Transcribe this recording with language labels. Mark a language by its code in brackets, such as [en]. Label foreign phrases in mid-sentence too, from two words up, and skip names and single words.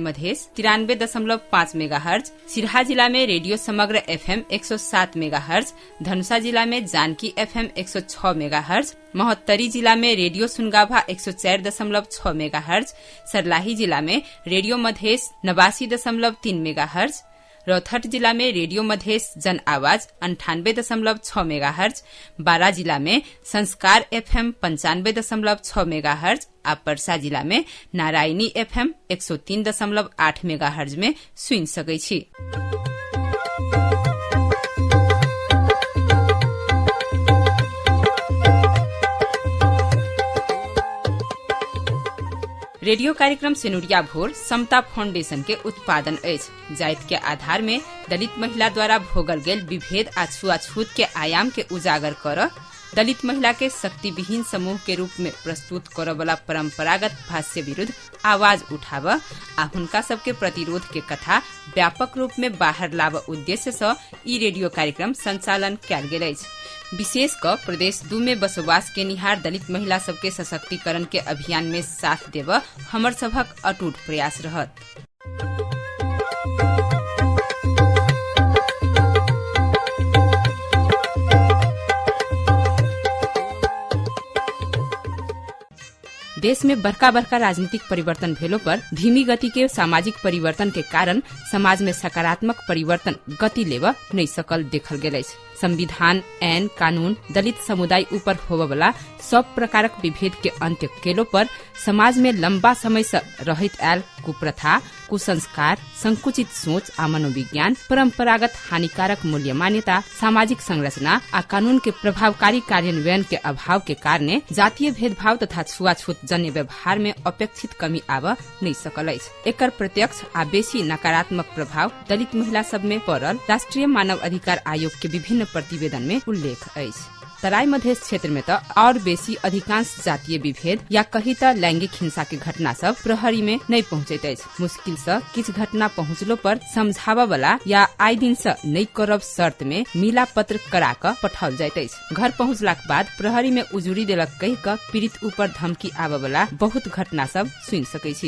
[mai] मधेश 93.5 मेगाहर्ज, सिरहा जिला में रेडियो समग्र FM 107 मेगाहर्ज, धनुषा जिला में जानकी FM 106 मेगाहर्ज, महोत्तरी जिला में रेडियो सुनगाभा 104.6 मेगाहर्ज, सर्लाही जिला में रेडियो मधेश 89.3 मेगाहर्ज, रौथट जिला में रेडियो मधेश जन आवाज 98.6 मेगाहर्ज, बारा जिला में संस्कार FM 95.6 मेगाहर्ज आ परसा जिला में नारायणी FM 103.8 मेगाहर्ज में सुनि सकै छी। रेडियो कार्यक्रम सिनुरिया भोर समता फाउंडेशन के उत्पादन अछि। जाति के आधार में दलित महिला द्वारा भोगल गेल विभेद आ छुआछूत के आयाम के उजागर कर दलित महिला के शक्तिविहीन समूह के रूप में प्रस्तुत करय वाला परंपरागत भाष्य विरुद्ध आवाज उठाब आ हुनका सबके प्रतिरोध के कथा व्यापक रूप में बाहर लाब उद्देश्य से ई रेडियो कार्यक्रम संचालन कयल गेल अछि। विशेष क प्रदेश 2 में बसोबास के निहार दलित महिला सबके सशक्तिकरण के अभियान में साथ देव हमर सभक अटूट प्रयास रहत। देश में बड़का बड़का राजनीतिक परिवर्तन भेलो पर धीमी गति के सामाजिक परिवर्तन के कारण समाज में सकारात्मक परिवर्तन गति लेव नहीं सकल देखल गेल अछि। संविधान, ऐन, कानून दलित समुदाय ऊपर होबे वाला सब प्रकारक विभेद के अंत्य केलो पर समाज में लंबा समय से रहित आयल कुप्रथा, कुसंस्कार, संकुचित सोच आ मनोविज्ञान, परंपरागत हानिकारक मूल्य मान्यता, सामाजिक संरचना आ कानून के प्रभावकारी कार्यान्वयन के अभाव के कारणे जातीय भेदभाव तथा छुआछूत जन्य व्यवहार में अपेक्षित कमी आब नहीं सकल अछि। एकर प्रत्यक्ष आ बेसी नकारात्मक प्रभाव दलित महिला सब में पड़ल राष्ट्रीय मानव अधिकार आयोग के विभिन्न प्रतिवेदन में उल्लेख अछि। तराई मधेश क्षेत्र में तो और बेसी अधिकांश जातीय विभेद या कही त लैंगिक हिंसा के घटना सब प्रहरी में नहीं पहुंचैत अछि। मुश्किल से किछ घटना पहुंचलो पर समझावा वाला या आइ दिन से नहीं करब शर्त में मिला पत्र करा क पठाओल जाइत अछि। घर पहुंचला के बाद प्रहरी में उजुरी देलक कहि क पीड़ित ऊपर धमकी आवे वाला बहुत घटना सब सुनि सकै छी।